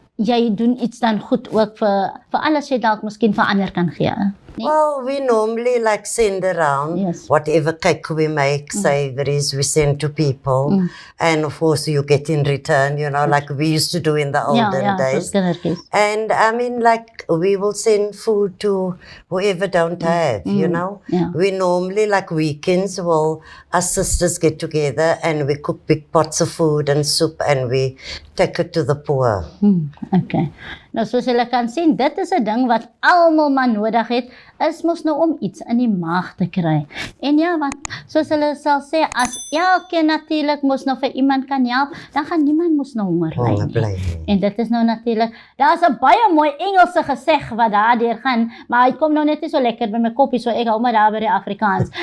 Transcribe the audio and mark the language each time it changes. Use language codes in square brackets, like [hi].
[af] jy doen iets dan goed ook vir alles jy dalk miskien vir ander kan gee. Nee? [en] Well, we normally like send around Yes. whatever cake we make, savories we send to people. And of course you get in return, like we used to do in the olden [af] Ja, [en] days. [af] soos kindertjies. [en] And I mean, like, we will send food to whoever don't have, yeah. We normally, like weekends, us sisters get together and we cook big pots of food and soup and we take it to the poor. Okay. [af] Nou soos julle kan sien, dit is 'n ding wat almal maar nodig het, is mos nou om iets in die maag te kry. En ja, wat soos hulle sal sê, as elkeen natuurlik mos nou vir iemand kan help, dan gaan niemand mos nou honger ly Honger nie. bly nie. En dit is nou natuurlik, daar's 'n baie mooi Engelse geseg wat daardeur gaan, maar hy kom nou net nie so lekker by my koppie, so ek hou maar daar by die Afrikaans.